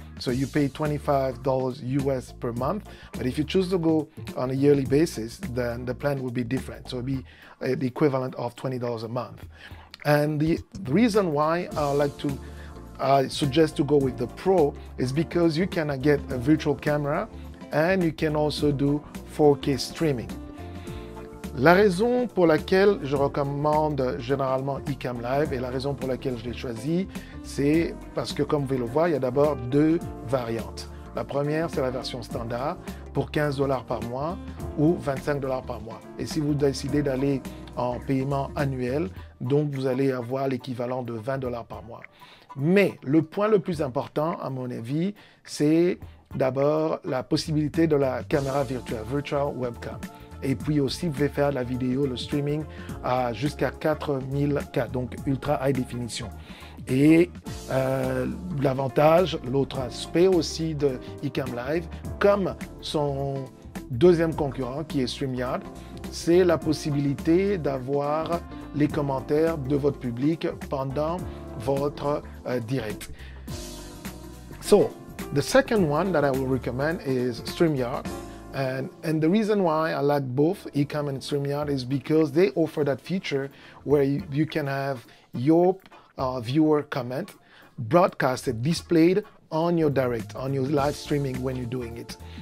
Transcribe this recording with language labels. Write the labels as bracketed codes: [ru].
[en] So you pay $25 US per month, but if you choose to go on a yearly basis, then the plan will be different. So it'll be the equivalent of $20 a month. And the reason why I suggest to go with the Pro is because you can get a virtual camera and you can also do 4K streaming. [fr] La raison pour laquelle je recommande généralement Ecamm Live et la raison pour laquelle je l'ai choisi, c'est parce que comme vous pouvez le voir, il y a d'abord deux variantes. La première, c'est la version standard pour $15 par mois ou $25 par mois. Et si vous décidez d'aller en paiement annuel, donc vous allez avoir l'équivalent de $20 par mois. Mais le point le plus important, à mon avis, c'est d'abord la possibilité de la caméra virtuelle, virtual webcam. Et puis aussi, vous pouvez faire la vidéo, le streaming à jusqu'à 4000K, donc ultra high définition. Et l'avantage, l'autre aspect aussi de Ecamm Live, comme son deuxième concurrent qui est StreamYard, c'est la possibilité d'avoir les commentaires de votre public pendant votre direct. [en] So, the second one that I will recommend is StreamYard. And the reason why I like both Ecamm and StreamYard is because they offer that feature where you can have your viewer comment broadcasted, displayed on your direct, on your live streaming when you're doing it.